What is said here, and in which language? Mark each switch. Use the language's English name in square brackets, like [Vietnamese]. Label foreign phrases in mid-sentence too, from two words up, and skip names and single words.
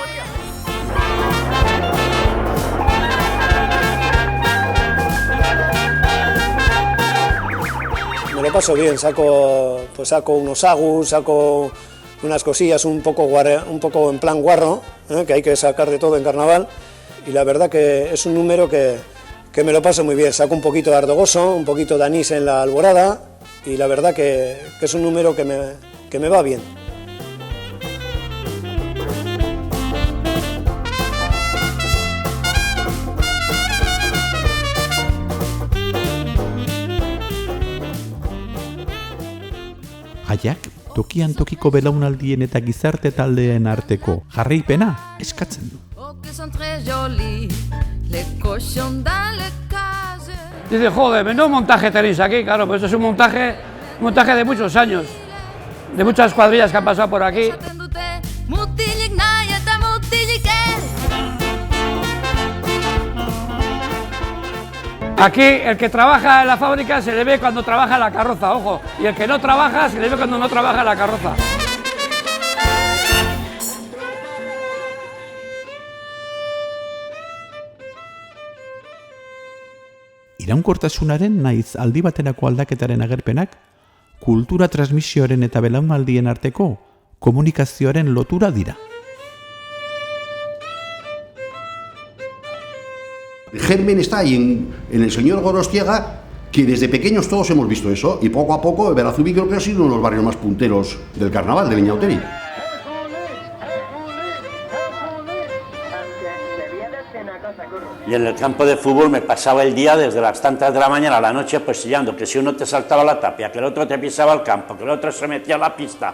[Spanish] Me lo paso bien, saco unos agus, saco unas cosillas un poco en plan guarro, que hay que sacar de todo en carnaval, y la verdad que es un número que me lo paso muy bien. Saco un poquito de ardogoso, un poquito de anís en la alborada, y la verdad que es un número que me va bien. [Basque] Jaiak, tokian tokiko belaunaldien eta gizarte taldeen arteko jarraipena eskatzen du. [Spanish] Dice, joder, menudo montaje tenéis aquí, claro, pues es un montaje de muchos años, de muchas cuadrillas que han pasado por aquí. Aquí el que trabaja en la fábrica se le ve cuando trabaja en la carroza, ojo, y el que no trabaja se le ve cuando no trabaja en la carroza. [Basque] Iraunkortasunaren naiz aldi baterako aldaketaren agerpenak, kultura transmisioaren eta belaunaldien arteko komunikazioaren lotura dira. [Spanish] El germen está ahí en el señor Gorostiaga, que desde pequeños todos hemos visto eso, y poco a poco Berazubí creo que ha sido uno de los barrios más punteros del carnaval de Viñauteri. Y en el campo de fútbol me pasaba el día desde las tantas de la mañana a la noche posillando, que si uno te saltaba la tapia, que el otro te pisaba el campo, que el otro se metía a la pista.